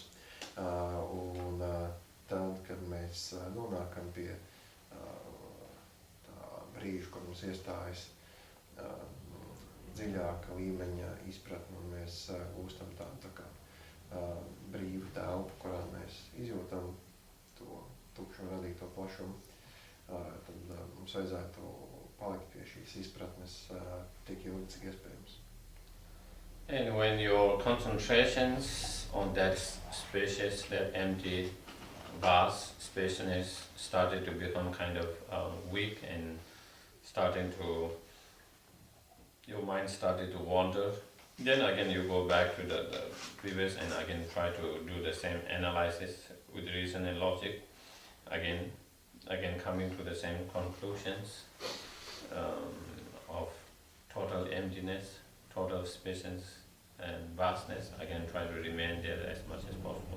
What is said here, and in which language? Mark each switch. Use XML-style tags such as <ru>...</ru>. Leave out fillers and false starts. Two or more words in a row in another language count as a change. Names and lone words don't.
<lv>Un tad, kad mēs nonākam pie brīžu, kur mums iestājas dziļāka līmeņa izpratne, un mēs gūstam tādu tā kā brīvu telpu, kurā mēs izjūtam to tukšumu radīto plašumu, tad mums vajadzētu palikt pie šīs izpratnes tik ilgi, cik iespējams.</lv> <en>And when your concentrations on that spacious, that empty, vast spaciousness started to become kind of weak and your mind started to wander, then again you go back to the previous and again try to do the same analysis with reason and logic, again coming to the same conclusions of total emptiness, total spaciousness and vastness, again try to remain there as much as possible.</en>